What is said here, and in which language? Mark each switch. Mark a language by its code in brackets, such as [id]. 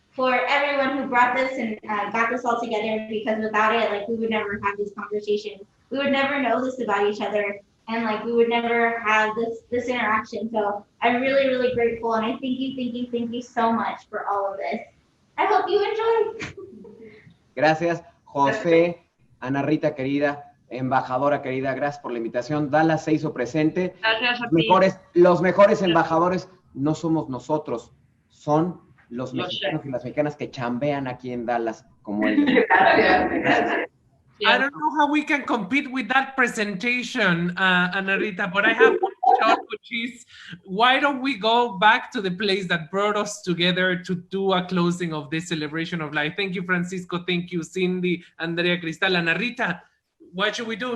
[en] for everyone who brought this and got this all together, because without it, like, we would never have this conversation. We would never know this about each other, and like, we would never have this interaction. So I'm really, really grateful, and I thank you so much for all of this. I hope you enjoy. [es] Gracias, José, Ana Rita querida, embajadora querida, gracias por la invitación. Dallas se hizo presente. Gracias a ti. Los mejores embajadores no somos nosotros, son los mexicanos y las mexicanas que chambean aquí en Dallas, como ellos. [en] I don't know how we can compete with that presentation, Ana Rita, but I have one shot, which is, why don't we go back to the place that brought us together to do a closing of this celebration of life? Thank you, Francisco. Thank you, Cindy, Andrea, Cristal, Ana Rita. What should we do?